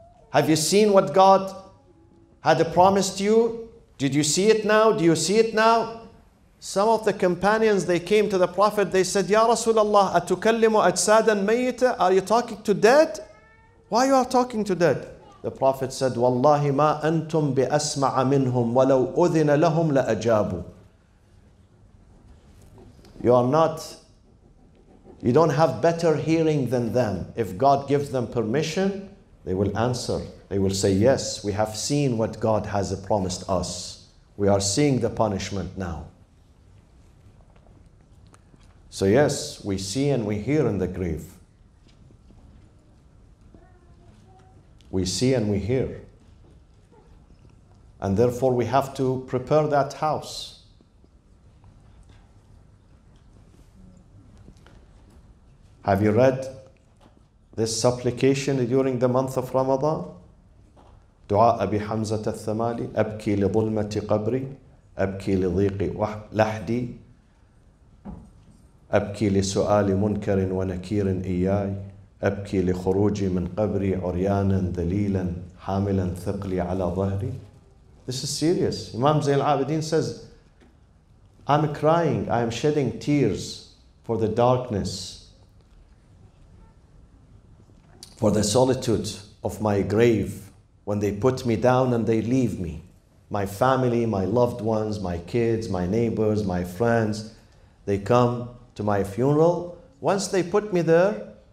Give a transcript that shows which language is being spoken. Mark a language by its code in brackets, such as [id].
[en] Have you seen what God had promised you? Did you see it now? Do you see it now? Some of the companions, they came to the Prophet, they said, Ya Rasulullah, [ar] أَتُكَلِّمُ أَجْسَادًا مَيِّتًا. [en] Are you talking to dead? Why you are talking to dead? The Prophet said, [ar] وَاللَّهِ مَا أَنْتُمْ بِأَسْمَعَ مِنْهُمْ وَلَوْ أُذِنَ لَهُمْ لَأَجَابُوا. [en] You don't have better hearing than them. If God gives them permission, they will answer. They will say, yes, we have seen what God has promised us. We are seeing the punishment now. So yes, we see and we hear in the grave. We see and we hear. And therefore we have to prepare that house. Have you read this supplication during the month of Ramadan? [ar] دعاء أبي حمزة الثمالي أبكي لظلمة قبري أبكي لضيق لحدي أبكي لسؤال منكر ونكير إياي أبكي لخروجي من قبري عريانا ذليلا حاملا ثقلي على ظهري. [en] This is serious. Imam Zayn al-Abidin says, I'm crying, I am shedding tears for the darkness, for the solitude of my grave when they put me down and they leave me. My family, my loved ones, my kids, my neighbors, my friends, they come to my funeral. Once they put me there,